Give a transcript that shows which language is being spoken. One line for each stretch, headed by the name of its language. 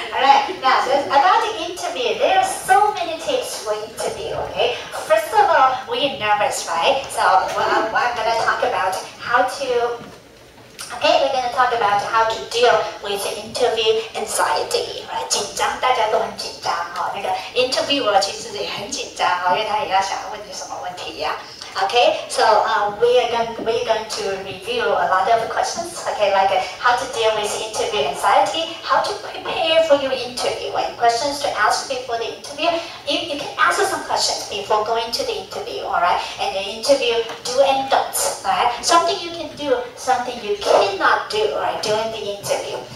English: Alright, now about the interview, there are so many tips for interview, okay? First of all, we're nervous, right? So I'm gonna talk about how to Okay, we're going to talk about how to deal with interview anxiety, right?
Chinese: 紧张，大家都很紧张哈。那个 interviewer 其实也很紧张哈，因为他也要想问你什么问题呀。
English: Okay, so we're going to review a lot of questions. Okay, like how to deal with interview anxiety, how to prepare for your interview, and questions to ask before the interview. You can answer some questions before going to the interview, all right? And the interview do and don'ts, all right? Something you can do, something you cannot do, right, during the interview.